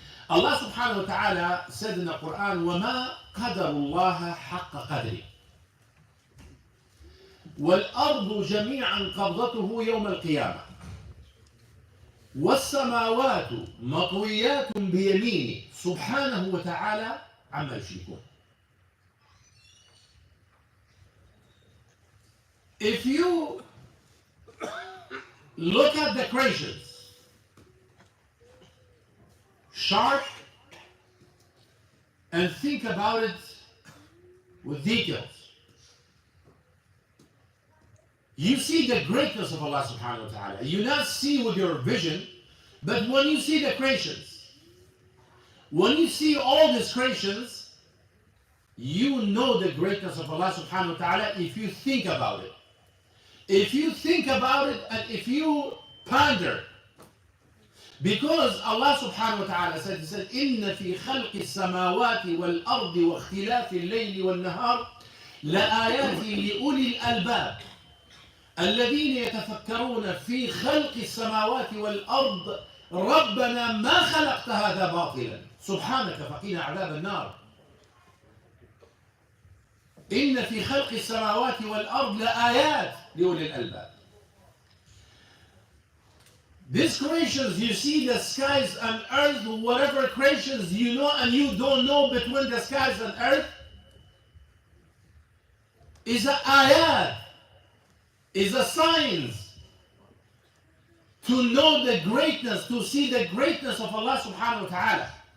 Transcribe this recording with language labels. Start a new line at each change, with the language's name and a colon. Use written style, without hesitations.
English: Allah subhanahu wa ta'ala said in the Quran,
Arabic: وَمَا قَدَرُ اللَّهَ حَقَّ قَدْرِهِ وَالْأَرْضُ جَمِيعًا قَبْضَتُهُ يَوْمَ الْقِيَامَةِ وَالسَّمَاوَاتُ مَطْوِيَّاتٌ بِيَمِينِهِ سُبْحَانَهُ وَتَعَالَى عَمَّا يُشْرِكُونَ.
English: If you look at the creations, sharp, and think about it with details, you see the greatness of Allah subhanahu wa ta'ala. You not see with your vision, but when you see the creations, when you see all these creations, you know the greatness of Allah subhanahu wa ta'ala if you think about it. If you think about it and if you ponder, because Allah subhanahu wa ta'ala said, He said,
Arabic: إِنَّ فِي خَلْقِ السَّمَاوَاتِ وَالْأَرْضِ وَاخْتِلَافِ اللَّيْلِ وَالنَّهَارِ لَآيَاتٍ لِأُولِي الْأَلْبَابِ الَّذِينَ يَتَفَكَّرُونَ فِي خَلْقِ السَّمَاوَاتِ وَالْأَرْضِ رَبَّنَا مَا خَلَقْتَ هَذَا بَاطِلًا سُبْحَانَكَ فَقِنَا عَذَابَ النَّارِ. إن في خلق السماوات والأرض لآيات لأولي الألباب.
English: These creations, you see the skies and earth, whatever creations you know and you don't know between the skies and earth, is a ayat, is a signs to know the greatness, to see the greatness of Allah subhanahu wa ta'ala.